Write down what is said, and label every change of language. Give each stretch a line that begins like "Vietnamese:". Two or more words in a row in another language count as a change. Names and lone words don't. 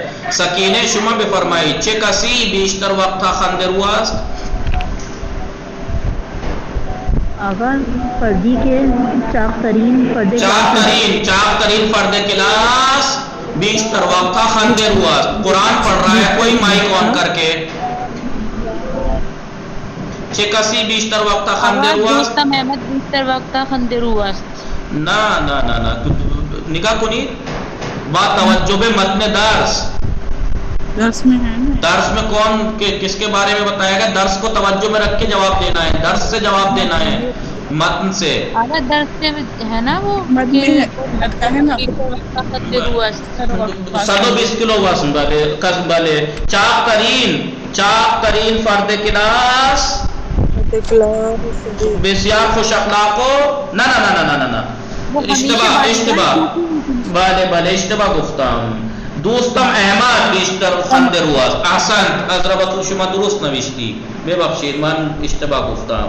Persian: سکینه شما بفرمایید چه کسی بیشتر وقت خنده رو است؟ آقا فردی کے چاق ترین فرد کلاس بیشتر وقت خنده رو است.
Urdu: قرآن پڑھ رہا ہے کوئی مائک آن کر کے.
Persian: چه کسی بیشتر وقت خنده رو است؟ دوستم احمد بیشتر وقت خنده رو است. نه نگاه کنید با توجہ به متن درس
Urdu: میں کون کس کے بارے میں بتایا گیا؟ درس کو توجہ میں رکھ کے جواب دینا ہے. درس سے جواب دینا ہے، متن سے. درس سے ہے نا وہ
Persian: 120 کلو وزن بلے. چاق ترین فرد کلاس بسیار خوش اخلاق و نه اشتباه گفتم. دوستم احمد بیشتر خنده رو است. احسنت حضرت شما درست نوشتی، ببخشید من اشتباه گفتم.